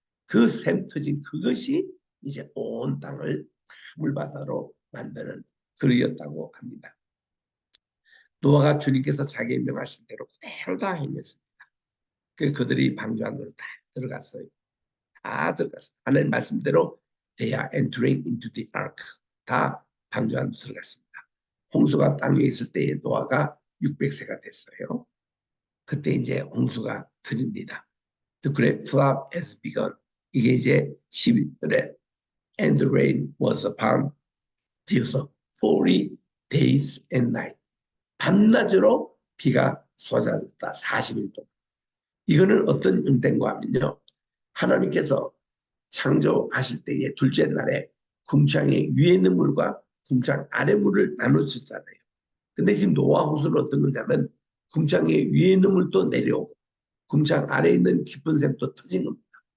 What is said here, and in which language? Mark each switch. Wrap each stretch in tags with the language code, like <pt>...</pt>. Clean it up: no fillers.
<ko>그 샘 터진 그것이 이제 온 땅을 물바다로 만드는 그리였다고 합니다. 노아가 주님께서 자기의 명하신 대로 그대로 다 행했습니다. 그래서 그들이 방주 안으로 다 들어갔어요. 다 들어갔어요. 하나님 말씀대로</ko> <en>they are entering into the ark.</en> <ko>다 방주 안으로 들어갔습니다. 홍수가 땅에 있을 때의 노아가 600세가 됐어요. 그때 이제 홍수가 터집니다.</ko> <en>The great flood has begun.</en> <ko>이게 이제 12절에</ko> <en>and the rain was upon the earth 40 days and night.</en> <ko>밤낮으로 비가 쏟아졌다. 40일 동안. 이거는 어떤 은행과 하면요, 하나님께서 창조하실 때의 둘째 날에 궁창의 위에 있는 물과 궁창 아래 물을 나눠주잖아요. 근데 지금 노아 홍수는 어떤 거냐면 궁창의 위에 있는 물도 내려오고 궁창 아래에 있는 깊은 샘도 터진 겁니다.</ko>